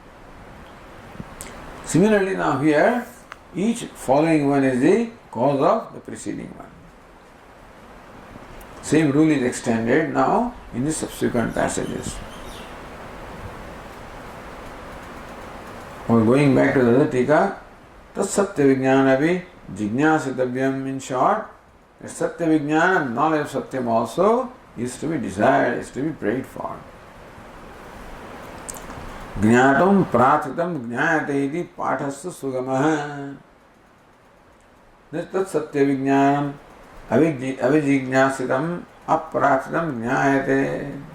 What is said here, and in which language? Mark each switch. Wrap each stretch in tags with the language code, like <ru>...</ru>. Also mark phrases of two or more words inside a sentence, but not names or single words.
<en>Similarly now here, each following one is the cause of the preceding one. Same rule is extended now in the subsequent passages. Or going back to the other tika,</en> <sa>तत् सत्य विज्ञानवि जिज्ञासितव्यम्.</sa> <en>In short, the</en> <sa>सत्य विज्ञान,</sa> <en>knowledge of satyam also, is to be desired, is to be prayed for.</en> <sa>ज्ञातुम् प्रार्थितम् ज्ञायते इति पाठस्तु सुगमः. तत् सत्य विज्ञानम् अविजिज्ञासितम् अप्रार्थितम् ज्ञायते.</sa>